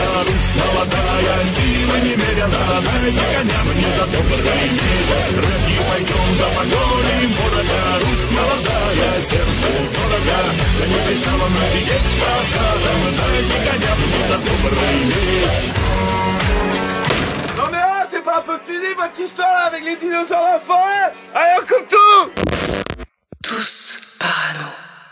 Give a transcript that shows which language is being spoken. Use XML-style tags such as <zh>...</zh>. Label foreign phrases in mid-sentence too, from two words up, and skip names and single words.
<ru>Русь молодая, сила немерена, дайте коня мне да добрый меч. Ратью пойдем да погоним ворога, Русь молодая, сердцу дорога. Да не пристало нам сидеть пока, там dайте коня мне да добрый меч.</ru> <fr>Non mais ah, c'est pas un peu fini votre histoire là avec les dinosaures en forêt? Allez, on coupe tout! Tous parano.</fr>